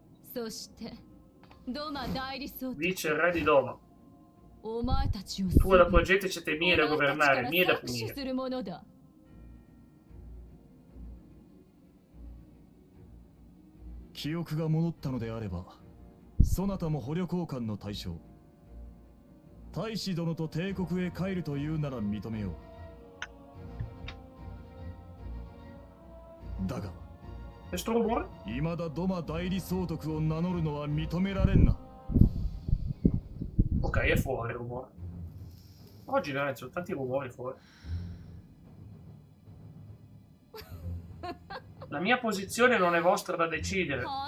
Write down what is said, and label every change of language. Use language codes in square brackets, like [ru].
[it] Dice il re di Doma. Tu e la tua gente siete mie da governare, mie da punire. [ja] 記憶が戻ったのであれば、そなたも捕虜交換の対象。大使殿と帝国へ帰るというなら認めよう。だが、未だドマ代理総督を名乗るのは認められんな。 [it] Ok, è fuori il rumore. Oggi veramente sono tanti rumori fuori. La mia posizione non è vostra da decidere.